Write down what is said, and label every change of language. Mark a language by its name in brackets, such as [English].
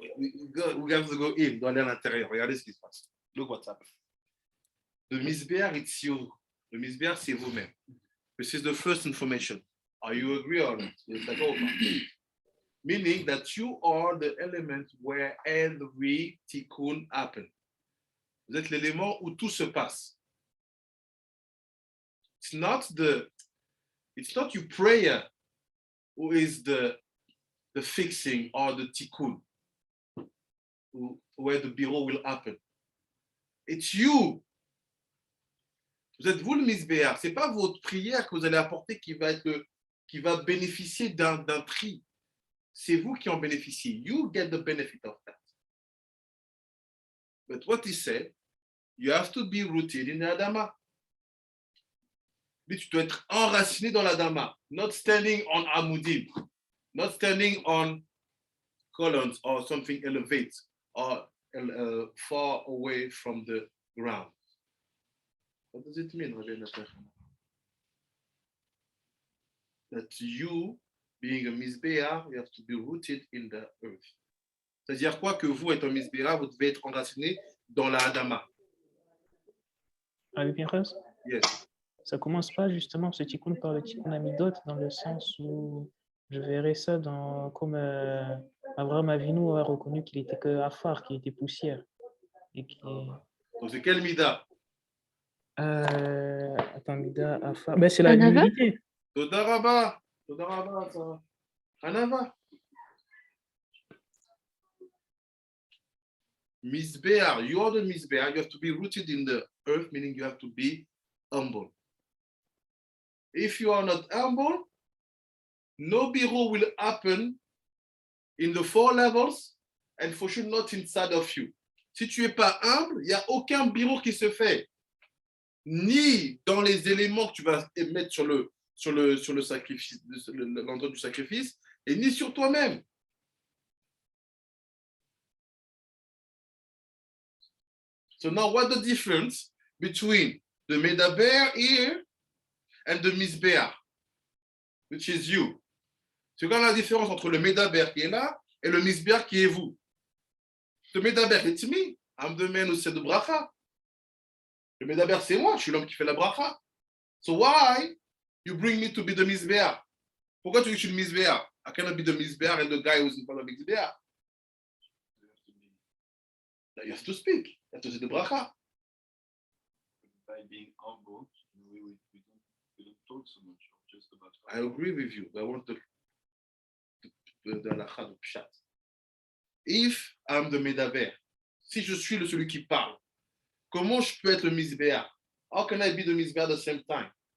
[English] We have to go in, [French] dans l'intérieur. Regardez ce qui se passe. [English] Look what's happening. The Mizbeach, it's you. [French] Le Mizbeach, c'est vous-même. [English] This is the first information. Are you agree on it? It's like, oh, meaning that you are the element where every tikkun happens. [French] Vous êtes l'élément où tout se passe. [English] It's not your prayer who is the fixing or the tikkun, where the bureau will happen. It's you. [French] Vous êtes vous le Mizbeach. C'est pas votre prière que vous allez apporter qui va bénéficier d'un prix. C'est vous qui en bénéficiez. [English] You get the benefit of that. But what he said, you have to be rooted in the Adama. [French] Tu dois être enraciné dans l'Adama. [English] Not standing on Amudim. Not standing on columns or something elevated. Or far away from the ground. What does it mean, Rabbi Nathan? That you, being a Mizbeah, you have to be rooted in the earth. [French] C'est-à-dire quoi que vous, étant Mizbeah, vous devez être enraciné dans la Adama. Rabbi Pinchas, [English] Yes. [French] ça commence pas justement ce tikkun par le tikkun Amidot dans le sens où je verrais ça dans, comme Abraham Avinu a reconnu qu'il était que Afar, qu'il était poussière. Et qui... Donc c'est quel Mida? Attends, Mida, Afar. Ben, c'est la Anava? humilité. Todaraba, ça. Anava. [English] Mizbeah, you are the Mizbeah. You have to be rooted in the earth, meaning you have to be humble. If you are not humble, no biro will happen in the 4 levels and for sure not inside of you. [French] Si tu n'es pas humble, il n'y a aucun biro qui se fait, ni dans les éléments que tu vas mettre sur le sacrifice, l'endroit du sacrifice, et ni sur toi-même. [English] So now what's the difference between the Medaber here and the Mizbeah, which is you? [French] C'est quoi la différence entre le Medaber qui est là et le Mizbeah qui est vous? [English] Le Medaber, it's me. I'm the man who said the bracha. [French] Le Medaber, c'est moi. Je suis l'homme qui fait la bracha. [English] So why you bring me to be the Mizbeah? [French] Pourquoi tu dis que je suis le Mizbeah? [English] I cannot be the Mizbeah and the guy who's in front of the Mizbeah. You have to speak. You have to say the bracha. By being humble, we don't talk so much just about. I agree with you. I want the halakha de pshat. If I'm the Medaber, [French] si je suis celui qui parle, comment je peux être le Mizbeah? [English] How can I be the Mizbeah at the same time?